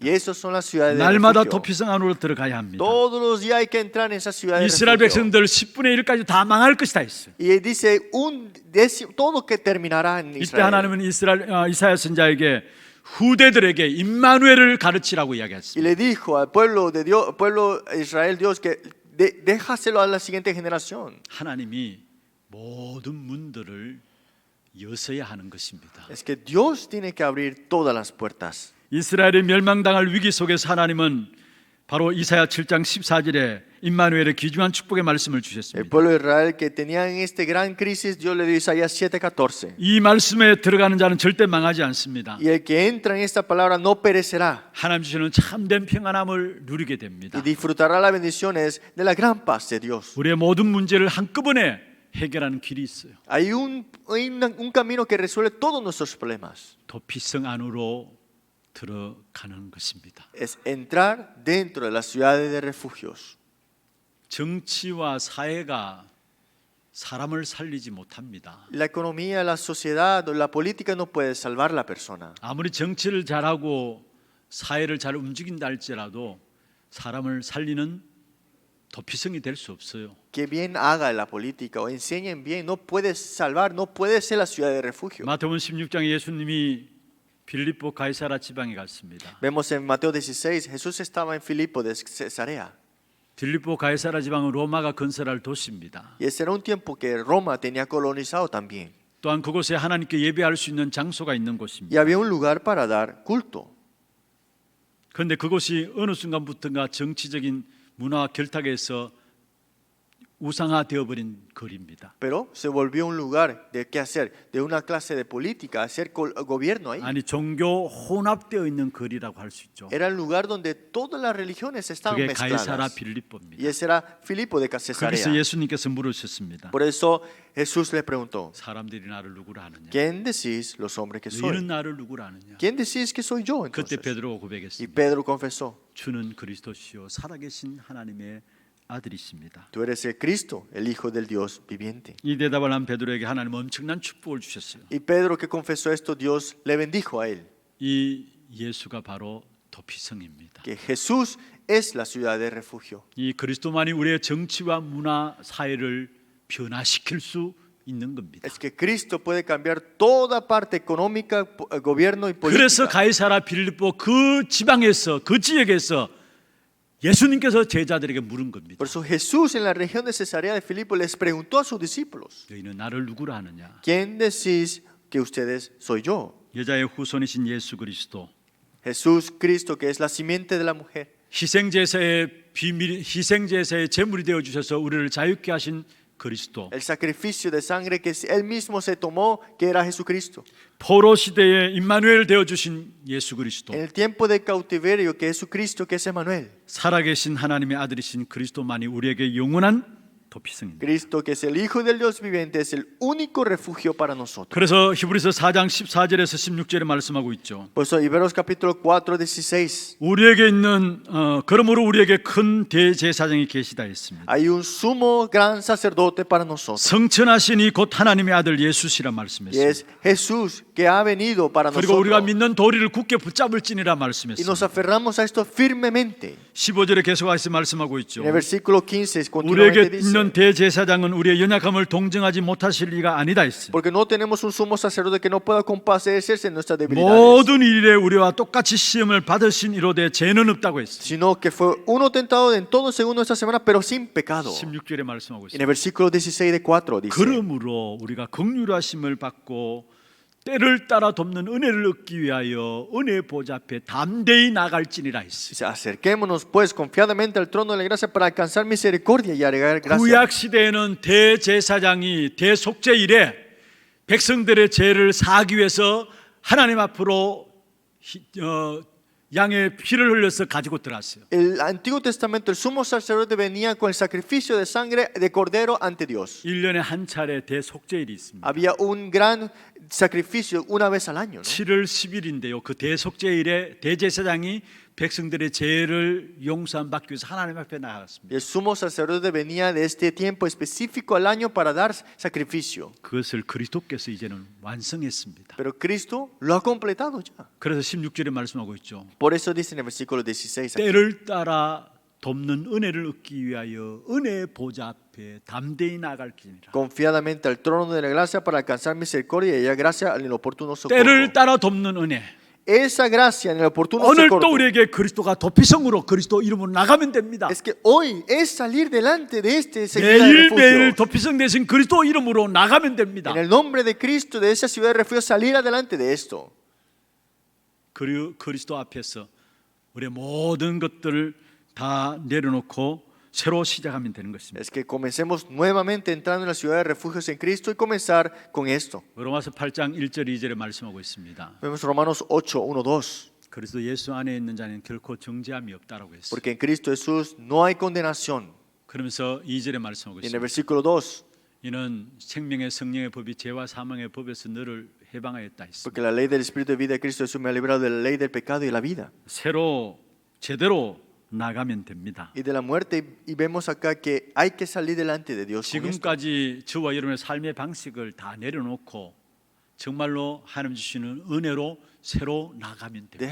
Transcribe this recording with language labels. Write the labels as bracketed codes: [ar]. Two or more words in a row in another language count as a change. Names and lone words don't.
[es] Y esos son las ciudades de [ko] 날마다 [es] refugio. [ko] 도피성 안으로 들어가야 합니다. [es] Todos los días hay que entrar en esa ciudad de [ko] 이스라엘 [es] refugio. [ko] 백성들 10분의 1까지 다 망할 것이다 했어요. [es] Y dice todo que terminará en [ko] 이때 [es] Israel. [ko] 하나님은 이사야 선자에게 후대들에게 임마누엘을 가르치라고 [es] Y [ko] 이야기했습니다. [es] le dijo al pueblo de Dios, pueblo de Israel, Dios, que déjaselo a la siguiente generación. [ko] 하나님이 모든 문들을 여서야 하는 것입니다. [es] Es que Dios tiene que abrir todas las puertas. [ko] 이스라엘이 멸망당할 위기 속에서 하나님은 바로 이사야 7장 14절에 임마누엘의 귀중한 축복의 말씀을 [es] El [ko] 주셨습니다. [es] pueblo de Israel que tenía en este gran crisis, Dios le dio Isaías 7:14. [ko] 이 말씀에 들어가는 자는 절대 망하지 않습니다. [es] Y el que entra en esta palabra no perecerá [ko] 하나님 주시는 참된 평안함을 누리게 됩니다. [es] y disfrutará las bendiciones de la gran paz de Dios. [ko] 우리의 모든 문제를 한꺼번에 해결하는 길이 있어요. [es] Hay un camino que resuelve todos nuestros problemas. [ko] 도피성 안으로 들어가는 것입니다. [es] Es entrar dentro de las ciudades de refugios. [ko] 정치와 사회가 사람을 살리지 못합니다. [es] La economía, la sociedad o la política no puede salvar a la persona. [ko] 아무리 정치를 잘하고 사회를 잘 움직인다 할지라도 사람을 살리는 도피성이 될 수 없어요. [es] que bien haga la política o enseñen bien, no puede salvar, no puede ser la ciudad de refugio. [ko] 마태복음 16장에 예수님이 빌립보 가이사라 지방에 갔습니다. [es] Vemos en Mateo 16, Jesús estaba en Filipo de Cesarea. [ko] 빌립보 가이사라 지방은 로마가 건설할 도시입니다. [es] Y ese era un tiempo que Roma tenía colonizado también. [ko] 또한 그곳에 하나님께 예배할 수 있는 장소가 있는 곳입니다. [es] Y había un lugar para dar culto. [ko] 그런데 그곳이 어느 순간부터가 정치적인 문화와 결탁에서 우상화되어 버린 거리입니다. [es] Pero se volvió un lugar de qué hacer, de una clase de política, hacer gobierno ahí. [ko] 아니 종교 혼합되어 있는 거리라고 할 수 있죠. [es] Era el lugar donde todas las religiones estaban [ko] 그게 가이사라 [es] mezcladas. Y [ko] 빌립보입니다. [es] ese era Filipo de [ko] 거기서 [es] Cesarea. [ko] 예수님께서 물으셨습니다. [es] Por eso Jesús le preguntó, [ko] 사람들이 나를 누구라 하느냐? [es] ¿quién decís los hombres que soy? [ko] 너희는 나를 누구라 하느냐? [es] ¿Quién decís que soy yo [ko] 그때 [es] entonces? [ko] 베드로가 [es] Y [ko] 고백했습니다. [es] Pedro confesó, [ko] 주는 그리스도시요 살아계신 하나님의 아들이십니다. [es] tú eres el Cristo, el Hijo del Dios viviente. [ko] 이 대답을 한 베드로에게 하나님은 엄청난 축복을 주셨어요. [es] Y Pedro que confesó esto, Dios le bendijo a él, [ko] 이 예수가 바로 도피성입니다. [es] que Jesús es la ciudad de refugio. [ko] 이 그리스도만이 우리의 정치와 문화, 사회를 변화시킬 수 있는 겁니다. [es] Es que Cristo puede cambiar toda parte económica, gobierno y [ko] 그래서 [es] política. [ko] 가이사라 빌립보 그 지방에서 그 지역에서 예수님께서 제자들에게 물은 겁니다. [es] Por eso Jesús en la región de Cesarea de Filipo les preguntó a sus discípulos, [ko] 너희는 나를 누구라 하느냐? [es] ¿quién decís que ustedes soy yo? [ko] 여자의 후손이신 예수 그리스도, [es] Jesús Cristo, que es la simiente de la mujer. [ko] 희생제사의 비밀, 희생제사의 제물이 되어 주셔서 우리를 자유케 하신 그리스도. [es] El sacrificio de sangre que él mismo se tomó, que era Jesucristo. [ko] 포로 시대에 임마누엘 되어 주신 예수 그리스도. [es] En el tiempo de cautiverio, que es Jesucristo, que es Emmanuel. [ko] 살아계신 하나님의 아들이신 그리스도만이 우리에게 영원한 도피성입니다. [es] Cristo, que es el Hijo del Dios viviente, es el único refugio para nosotros. [ko] 그래서 히브리서 4장 14절에서 16절에 말씀하고 있죠. [es] Por eso, Hebreos capítulo 4, 16. [ko] 우리에게 있는 그러므로 우리에게 큰 대제사장이 계시다 했습니다. [es] Hay un sumo gran sacerdote para nosotros. [ko] 성천하신 이 곧 하나님의 아들 예수시라 [es] Y [ko] 말씀했습니다. [es] es Jesús que ha venido para [ko] 그리고 우리가 [es] nosotros. [ko] 믿는 도리를 굳게 붙잡을지니라 [es] Y nos [ko] 말씀했습니다. [es] aferramos a esto firmemente. [ko] 15절에 계속해서 말씀하고 있죠. [es] En el versículo 15 [ko] 우리에게 [es] continuamente [ko] 있는 [es] dice, [ko] 대제사장은 우리의 연약함을 동정하지 못하실 리가 아니다 했습니다. [es] porque no tenemos un sumo sacerdote que no pueda compadecerse en nuestras debilidades, [ko] 모든 일에 우리와 똑같이 시험을 받으신 이로되 죄는 없다고 했습니다. [es] sino que fue uno tentado en todo según nuestra semana, pero sin pecado. [ko] 16절에 말씀하고 [es] En el [ko] 있습니다. [es] versículo 16 de 4 dice, [ko] 그러므로 우리가 긍휼하심을 받고 때를 따라 돕는 은혜를 얻기 위하여 은혜 보좌 앞에 담대히 나갈지니라 했습니다. [es] dice, acerquémonos pues confiadamente al trono de la gracia para alcanzar misericordia y agregar gracia. [ko] 구약 시대에는 대제사장이 대속죄 일에 백성들의 죄를 사하기 위해서 하나님 앞으로 양의 피를 흘려서 가지고 들어왔어요. [es] El Antiguo Testamento, el sumo sacerdote venía con el sacrificio de sangre de cordero ante Dios. [ko] 1년에 한 차례 대속죄일이 있습니다. [es] Había un gran sacrificio una vez al año, ¿no? [ko] 7월 10일인데요. 그 대속죄일에 대제사장이 백성들의 죄를 용서함 받기 위해서 하나님 앞에 [es] Y [ko] 나갔습니다. [es] el sumo sacerdote venía de este tiempo específico al año para dar sacrificio. [ko] 그것을 그리스도께서 이제는 완성했습니다. [es] Pero Cristo lo ha completado ya. [ko] 그래서 16절에 말씀하고 있죠. [es] Por eso dice en el versículo 16, aquí, [ko] 때를 따라 돕는 은혜를 얻기 위하여 은혜 보좌 앞에 담대히 나갈지니라. [es] confiadamente al trono de la gracia para alcanzar misericordia y hallar gracia en el oportuno socorro. [ko] 때를 따라 돕는 은혜. [es] Esa gracia en el oportuno [ko] 오늘 또 [es] socorro [ko] 우리에게 그리스도가 도피성으로 그리스도 이름으로 나가면 됩니다. [es] es que hoy es salir delante de este seguida de [ko] 매일매일 [es] refugio. [ko] 도피성 대신 그리스도 이름으로 나가면 됩니다. [es] En el nombre de Cristo, de esa ciudad de refugio, salir adelante de esto. [ko] 그리스도 앞에서 우리의 모든 것들을 다 내려놓고 새로 시작하면 되는 것입니다. [es] Es que comencemos nuevamente entrando en la ciudad de refugios en Cristo y comenzar con esto. [ko] 로마서 8장 1절 2절에 말씀하고 있습니다. [es] Vemos Romanos 8, 1, 2. [ko] 그리스도 예수 안에 있는 자는 결코 정죄함이 없다라고 했어요. [es] Porque en Cristo Jesús no hay condenación. [ko] 그러면서 2절에 말씀하고 [es] Y en el [ko] 있습니다. [es] versículo 2, [ko] 이는 생명의 성령의 법이 죄와 사망의 법에서 너를 해방하였다 했습니다. [es] porque la ley del Espíritu de vida de Cristo Jesús me ha librado de la ley del pecado y de la vida [ko] 새로 제대로 나가면 됩니다. [es] y de la muerte. Y vemos acá que hay que salir delante de Dios con esto. [ko] 지금까지 저와 여러분의 삶의 방식을 다 내려놓고 정말로 하나님 주시는 은혜로 새로 나가면 돼요.